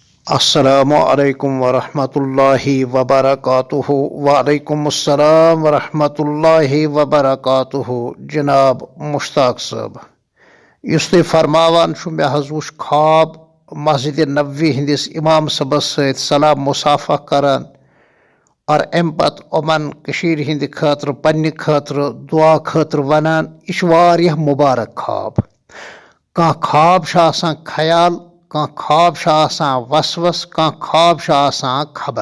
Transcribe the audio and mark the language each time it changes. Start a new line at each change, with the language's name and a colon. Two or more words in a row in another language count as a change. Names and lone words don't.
Arabic: السلام علیکم ورحمۃ اللہ وبرکاتہ۔ وعلیکم السلام ورحمۃ اللہ وبرکاتہ۔
Kashmiri: جناب مشتاق صٲب، یُس تُہۍ فرماوان چھُ مےٚ حظ وُچھ خواب مسجد نبوی ہندس امام صٲبس سۭتۍ سلام مصافہ کران اور امہِ پتہٕ یِمن کٔشیٖرِ ہِنٛدِ خٲطرٕ پننہِ خٲطرٕ دعا خٲطرٕ ونان۔ یہِ چھُ واریاہ مُبارک خواب۔ کانٛہہ خواب چھُ آسان خیال، کانٛہہ خواب چھُ آسان وسوس، کانٛہہ خواب چھُ آسان خبر۔